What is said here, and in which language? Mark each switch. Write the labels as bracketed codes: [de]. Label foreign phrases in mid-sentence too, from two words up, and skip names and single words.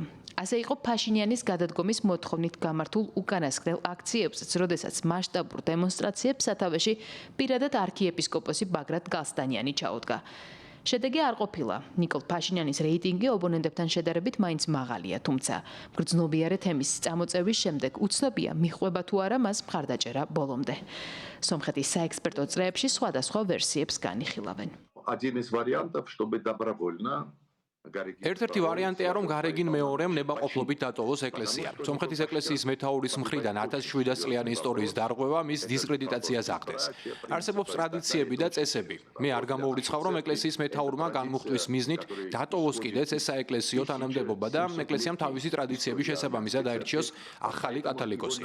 [ka] ასე იყო ფაშინიანის გადადგომის მოთხოვნით გამართულ უკანასკნელ აქციებსაც, როდესაც მასშტაბურ დემონსტრაციებს სათავეში პირადად არქიეპისკოპოსი ბაგრატ გალსტანიანი ჩაუდგა. შედეგი არ ყოფილა. ნიკოლ ფაშინიანის რეიტინგი ოპონენტებთან შედარებით მაინც მაღალია, თუმცა გრძნობიარე თემის წამოწევის შემდეგ უცნობია მიხვება თუ არა მას მხარდაჭერა ბოლომდე. სომხეთის საექსპერტო წრეებში სხვადასხვა ვერსიებს განიხილავენ. [ru] Один из вариантов, чтобы добровольно [ka] ერთ-ერთი ვარიანტია, რომ გარეგინ მეორემ ნებაყოფლობით დატოვოს ეკლესია. სომხეთის ეკლესიის მეთაურის მხრიდან 1700 წლიანი ისტორიის დარღვევა მის დისკრედიტაციას ახდენს. არსებობს ტრადიციები და წესები. მე არ გამოვრიცხავ, რომ ეკლესიის მეთაურმა განმუხტვის მიზნით დატოვოს კიდეც ეს საეკლესიო თანამდებობა და ეკლესიამ თავისი ტრადიციების შესაბამისად აირჩიოს ახალი კათოლიკოსი.